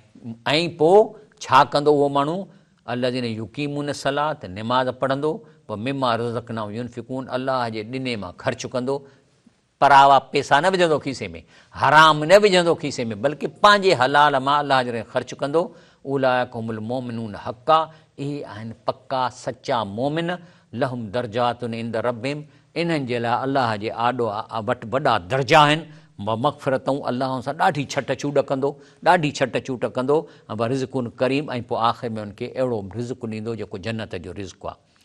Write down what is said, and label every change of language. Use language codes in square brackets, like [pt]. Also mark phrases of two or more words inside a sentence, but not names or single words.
[sd] ऐं पोइ छा कंदो उहो माण्हू? [ar] الذين يقيمون الصلاة, [sd] त निमाज़ पढ़ंदो, पोइ [ar] مما رزقناهم ينفقون, [sd] अलाह जे ॾिने मां ख़र्चु कंदो। परावा पैसा न विझंदो खीसे में, हराम न विझंदो खीसे में, बल्कि पंहिंजे हलाल मां अलाह जे ख़र्चु कंदो। [ar] أولئك هم المؤمنون حقا, [sd] इहे आहिनि पक्का सचा मोमिन। [ar] لهم درجات عند ربهم, [sd] इन्हनि जे लाइ अलाह जे आॾो वटि वॾा दर्जा आहिनि। मग़फ़िरतूं, अलाह सां ॾाढी छट छूट कंदो, ॾाढी छट छूट कंदो। ऐं [ar] رزق كريم, [sd] ऐं पोइ आख़िर में उनखे अहिड़ो रिज़्क़ ॾींदो जेको जन्नत जो रिज़्क़ आहे।